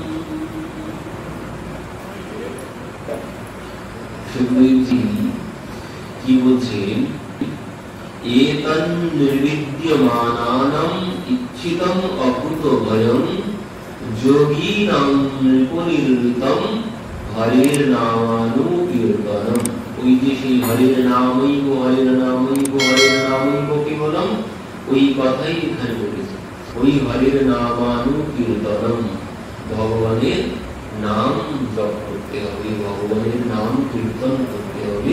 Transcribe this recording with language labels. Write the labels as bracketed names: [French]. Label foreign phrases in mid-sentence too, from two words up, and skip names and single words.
[Bangla] সুখদেব জী কী বলছেন [Sanskrit] एतन्निर्विद्यमानानाम् इच्छितम् अकुतोभयम् योगीनां नृपनिर्णितम् हरेर्नामानुकीर्तनम्। [Bangla] ওই যে সেই [Sanskrit] হরের নামৈব হরের নামৈব হরের নামৈব কেবলম, [Bangla] ওই কথাই এখানে বলেছে। ওই [Sanskrit] হরের নামানুকীর্তনম, [Bangla] ভগবানের নাম জপ করতে হবে, ভগবানের নাম কীর্তন করতে হবে।